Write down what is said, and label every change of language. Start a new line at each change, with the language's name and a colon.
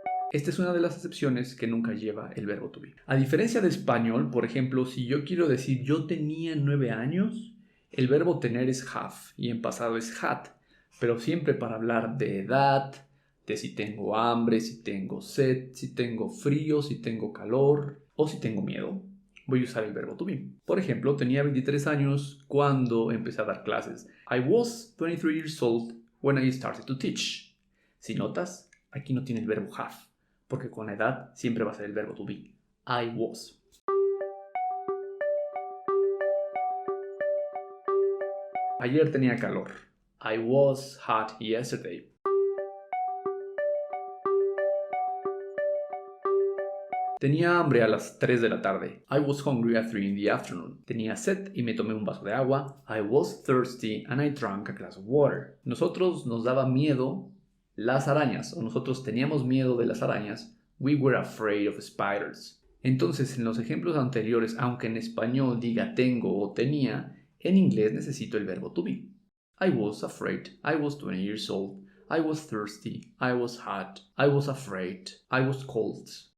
Spanish: Esta es una de las excepciones que nunca lleva el verbo to be. A diferencia de español, por ejemplo, si yo quiero decir yo tenía 9 años, el verbo tener es have y en pasado es had. Pero siempre para hablar de edad, de si tengo hambre, si tengo sed, si tengo frío, si tengo calor o si tengo miedo, voy a usar el verbo to be. Por ejemplo, tenía 23 años cuando empecé a dar clases.
English: I was 23 years old when I started to teach.
Spanish: Si notas, aquí no tiene el verbo have, porque con la edad siempre va a ser el verbo to be.
English: I was.
Spanish: Ayer tenía calor.
English: I was hot yesterday.
Spanish: Tenía hambre a las 3 de la tarde.
English: I was hungry at 3 in the afternoon.
Spanish: Tenía sed y me tomé un vaso de agua.
English: I was thirsty and I drank a glass of water.
Spanish: Nosotros nos daba miedo las arañas, o nosotros teníamos miedo de las arañas.
English: We were afraid of spiders.
Spanish: Entonces, en los ejemplos anteriores, aunque en español diga tengo o tenía, en inglés necesito el verbo to be.
English: I was afraid. I was 20 years old. I was thirsty. I was hot. I was afraid. I was cold.